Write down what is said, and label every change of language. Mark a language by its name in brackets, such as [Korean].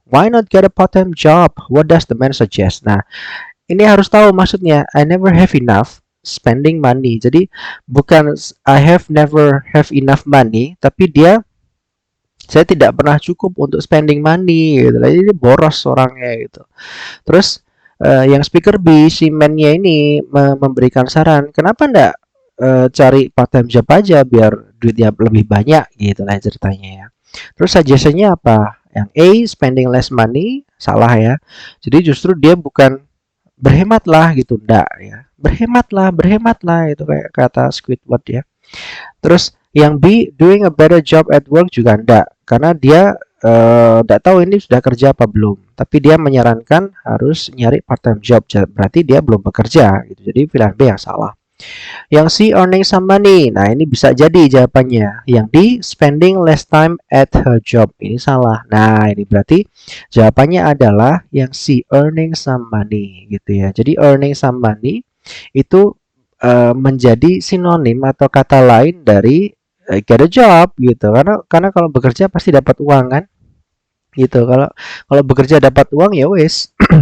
[English] Why not get a part-time job? What does the man suggest? [Indonesian] Nah, ini harus tahu maksudnya. [English] I never have enough spending money. [Indonesian] Jadi bukan [English] I have never have enough money, [Indonesian] tapi saya tidak pernah cukup untuk [English] spending money [Indonesian] gitu. Jadi boros orangnya gitu. Terus yang speaker B, si man-nya ini memberikan saran, kenapa enggak cari part time job aja biar duitnya lebih banyak gitu lah ceritanya ya. Terus suggestion-nya apa? Yang A, [English] spending less money, [Indonesian] salah ya. Jadi justru dia bukan berhematlah gitu, enggak ya. Berhematlah itu kayak kata Squidward ya. Terus yang B, [English] doing a better job at work [Indonesian] juga enggak, karena dia enggak tahu ini sudah kerja apa belum. Tapi dia menyarankan harus nyari part time job, berarti dia belum bekerja gitu. Jadi pilihan B yang salah. Yang C, [English] earning some money. [Indonesian] Nah, ini bisa jadi jawabannya. Yang D, [English] spending less time at her job. [Indonesian] Ini salah. Nah, ini berarti jawabannya adalah yang C, [English] earning some money [Indonesian] gitu ya. Jadi [English] earning some money [Indonesian] itu menjadi sinonim atau kata lain dari [English] get a job [Indonesian] gitu. Karena kalau bekerja pasti dapat uang kan? Gitu. Kalau bekerja dapat uang ya wes.